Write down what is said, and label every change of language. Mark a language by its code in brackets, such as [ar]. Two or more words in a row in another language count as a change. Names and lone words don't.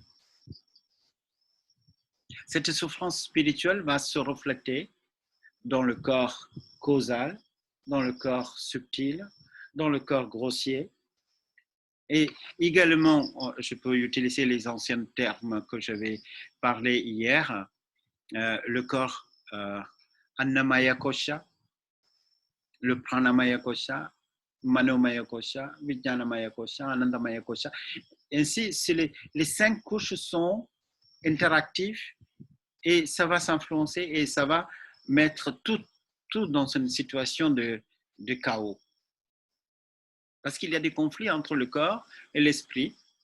[fr] Cette souffrance spirituelle va se refléter dans le corps causal, dans le corps subtil, dans le corps grossier. Et également, je peux utiliser les anciens termes que j'avais parlé hier, le corps Annamaya Kosha, le Pranamaya Kosha, Manomaya Kosha, Vijnanamaya Kosha, Anandamaya Kosha. Ainsi, les 5 couches sont interactives et ça va s'influencer et ça va mettre tout dans une situation de chaos. Parce qu'il y a des conflits entre le corps et l'esprit.